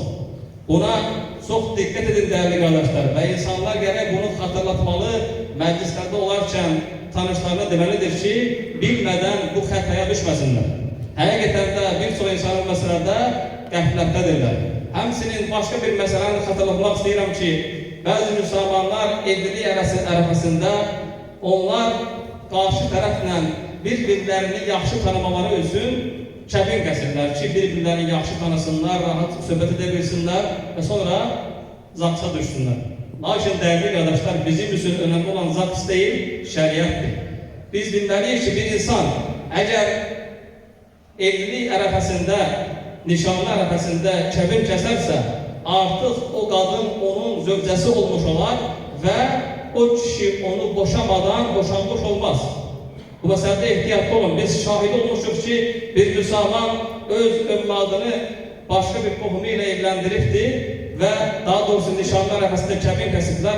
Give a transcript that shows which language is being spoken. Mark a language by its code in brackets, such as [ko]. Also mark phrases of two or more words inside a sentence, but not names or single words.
[tr] Buna çok dikkat edin değerli kardeşler ve insanlar gerek bunu hatırlatmalı, meclislerde olarken tanışlarına demelidir ki bilmeden bu hataya düşmesinler. Hakikaten de birçok insanın meselede qəflətdədirlər. Həmsinin başka bir meseleni hatırlatmak istedim ki bazı Müslümanlar evliliği arasında onlar karşı tarafla birbirlerini [az] yaxşı tanımaları üçün kəbin kəsirlər [tr] ki birbirlerini [az] yaxşı tanısınlar, rahat söhbət edə bilsinlər [tr] ve sonra zaksa düşsünlər. Lakin değerli kardeşler, bizim için önemli olan zaks değil, şeriatdır. Biz bilmeliyiz ki bir insan eğer evlilik [az] ərəfəsində, nişanlı ərəfəsində kəbin kəsərsə, artıq o qadın onun zövcəsi olmuş olar və o kişi onu boşamadan boşanmış olmaz. Bu məsələdə ehtiyatlı olun. Biz şahid olmuşuq ki, bir müsəlman öz övladını başqa bir qohumu ilə evləndiribdi və daha doğrusu nişanlı ərəfəsində kəbin kəsiblər.